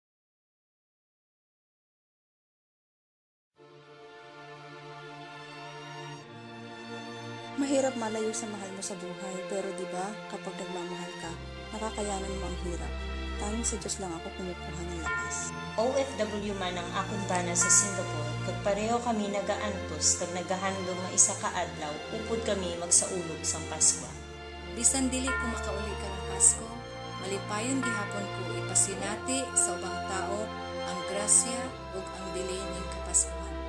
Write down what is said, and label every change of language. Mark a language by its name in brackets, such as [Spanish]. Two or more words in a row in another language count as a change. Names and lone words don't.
[Filipino] Mahirap malayo sa mahal mo sa buhay, pero diba kapag nagmamahal ka, nakakayanan mo ang hirap. Tanging sa Diyos lang ako kumukuha ng lakas. [Hiligaynon] OFW man ang akong bana sa Singapore, kag pareho kami nagaantos, kag nagahandong nga isa ka adlaw, upod kami magsaulog sang Pasko. [Cebuano] Bisan dili ko makauli ka ng Pasko, malipayon gihapon ko ipasinati sa ubang tao ang grasya ug ang dili ning kapaskuhan.